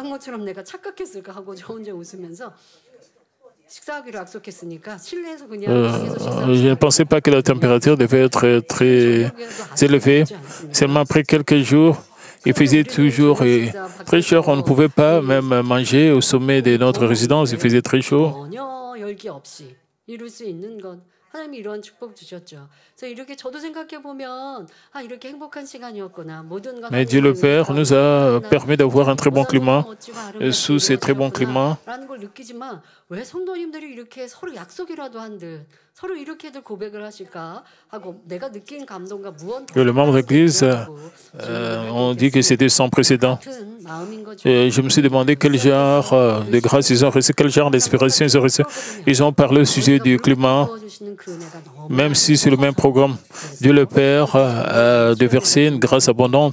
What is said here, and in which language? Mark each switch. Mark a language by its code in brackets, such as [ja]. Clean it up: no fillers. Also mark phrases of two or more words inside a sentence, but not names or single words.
[fr] Je ne pensais pas que la température devait être très élevée. Seulement après quelques jours, il faisait toujours très chaud. On ne pouvait pas même manger au sommet de notre résidence. Il faisait très chaud. [ko] 하나님이 이런 축복 주셨죠. 그래서 이렇게 저도 생각해 보면 이렇게 행복한 시간이었구나. 모든 건 [fr] Mais Dieu le Père nous a permis d'avoir un très bon climat. Sous ces très bons climats, [ko] 라는 걸 느끼지만 왜 성도님들이 이렇게 서로 약속이라도 한 듯 서로 이렇게들 고백을 하실까 하고 내가 느낀 감동과 무언 [fr] les membres de l'Église ont dit que c'était sans précédent. Et je me suis demandé quel genre de grâce ils ont reçu, quel genre d'inspiration ils ont reçu. Ils ont parlé au sujet du climat, même si c'est le même programme. Dieu le Père a déversé une grâce abondante.